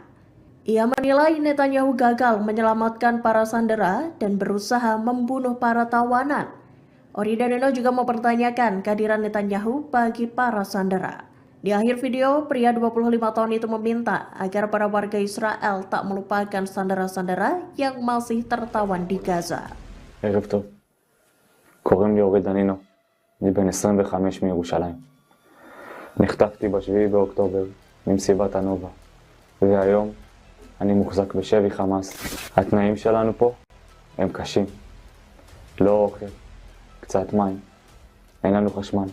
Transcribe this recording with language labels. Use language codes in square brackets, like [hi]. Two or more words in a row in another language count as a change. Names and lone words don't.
[id] Ia menilai Netanyahu gagal menyelamatkan para sandera dan berusaha membunuh para tawanan. Ori dan Nino juga mempertanyakan kehadiran Netanyahu bagi para sandera. Di akhir video, pria 25 tahun itu meminta agar para warga Israel tak melupakan sandera-sandera yang masih tertawan di Gaza. [he] ערב טוב. קוראים לי אורי דנינו. אני בן 25 מירושלים. נחטפתי ב7 באוקטובר ממסיבת הנובה. והיום אני מוחזק בשבי חמאס. התנאים שלנו פה הם קשים. לא אוכל, קצת מים, אין לנו חשמל.